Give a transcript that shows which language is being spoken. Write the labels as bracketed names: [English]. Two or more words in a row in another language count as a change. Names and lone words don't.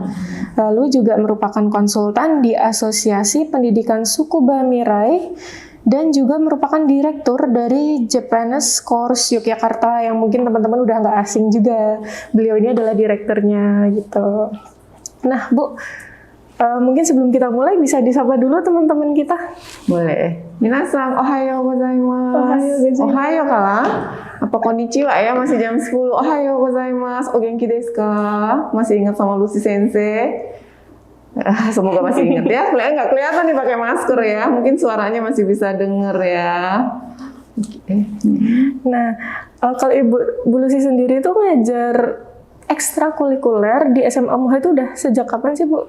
[Indonesian] Lalu juga merupakan konsultan di Asosiasi Pendidikan Tsukuba Mirai, dan juga merupakan direktur dari Japanese Course Yogyakarta, yang mungkin teman-teman udah nggak asing juga. Beliau ini adalah direkturnya gitu. Nah Bu, mungkin sebelum kita mulai bisa disapa dulu teman-teman kita. Boleh. [Japanese] 皆さん、おはようございます. おはようかな? [Indonesian] Apa konnichiwa ya, masih jam 10. [Japanese] おはようございます. お元気ですか? [Indonesian] Masih ingat sama Lucy Sensei? Semoga masih ingat ya. Nggak kelihatan nih pakai masker ya. Mungkin suaranya masih bisa denger ya. Nah, kalau Bu Lucy sendiri itu ngajar ekstrakurikuler di SMA Muha itu udah sejak kapan sih Bu?